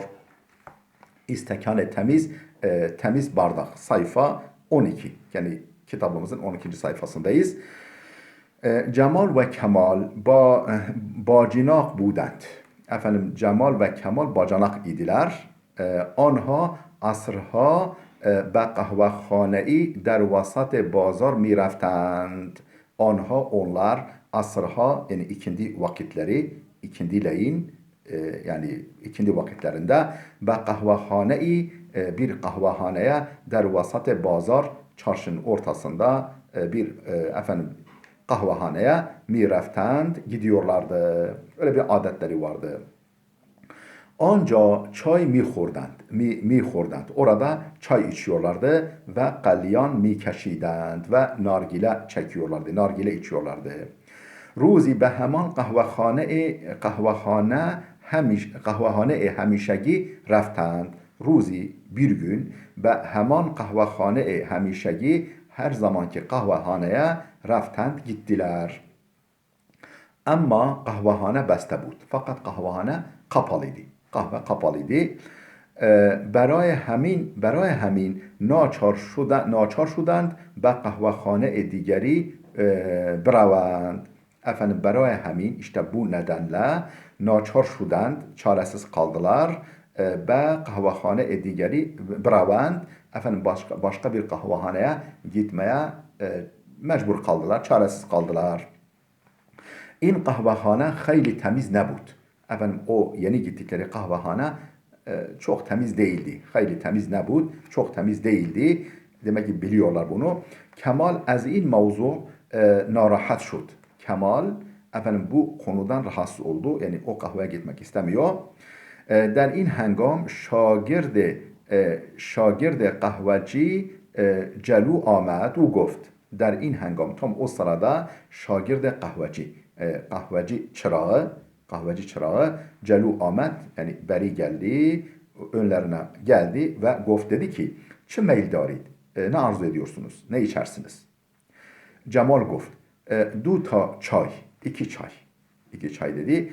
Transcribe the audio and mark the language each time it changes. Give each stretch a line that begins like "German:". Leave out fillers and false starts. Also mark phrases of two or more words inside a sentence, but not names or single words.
Turkish: İstekane temiz, temiz bardak, sayfa 12. Yani kitabımızın 12. sayfasındayız.
Persian: جمال و کمال باجناق بودند.
Turkish: Cemal ve Kemal bacanak idiler.
Persian: آنها عصرها به قهوه‌خانه‌ای در وسط بازار می رفتند.
Turkish: Onlar asırha yani ikindi vakitleri, ikindileyin yani ikindi vakitlerinde ve kahvehane-i bir kahvehaneye
Persian: در وسط بازار
Turkish: çarşının ortasında bir kahvehaneye
Persian: می‌رفتند
Turkish: gidiyorlardı. Öyle bir adetleri vardı.
Persian: آنجا چای می‌خوردند.
Turkish: Orada çay içiyorlardı ve
Persian: قلیان می‌کشیدند
Turkish: ve nargile çekiyorlardı. Nargile içiyorlardı.
Persian: Ruzi به همان kahvehane همیشگی رفتند.
Turkish: Ruzi bir gün ve
Persian: همان قهوه‌خانه همیشگی
Turkish: her zamanki kahvehaneye raftend gittiler.
Persian: اما قهوه‌خانه بسته بود.
Turkish: Fakat kahvehane kapalıydı. Kahve kapalıydı.
Persian: برای همین ناچار شدند به قهوه‌خانه دیگری بروند. برای همین
Turkish: işte bu nedenle
Persian: ناچار شدند
Turkish: çaresiz kaldılar ve
Persian: قهوه‌خانه دیگری بروند
Turkish: başka bir kahvehaneye gitmeye mecbur kaldılar, çaresiz kaldılar.
Persian: این قهوه‌خانه خیلی تمیز نبود.
Turkish: O yeni gittikleri kahvehane çok temiz değildi.
Persian: خیلی تمیز نبود,
Turkish: çok temiz değildi. Demek ki biliyorlar bunu.
Persian: کمال از این موضوع ناراحت شد.
Turkish: Kemal bu konudan rahatsız oldu. Yani o kahveye gitmek istemiyor.
Persian: در این هنگام شاگرد قهوه‌چی جلو آمد و گفت در این هنگام
Turkish: tam o sırada şagird kahveci çırağı
Persian: جلو آمد
Turkish: yani beri geldi, önlerine geldi ve gof dedi ki
Persian: چه میل دارید,
Turkish: ne arzu ediyorsunuz, ne içersiniz?
Persian: جمال گفت دو تا چای,
Turkish: iki çay dedi.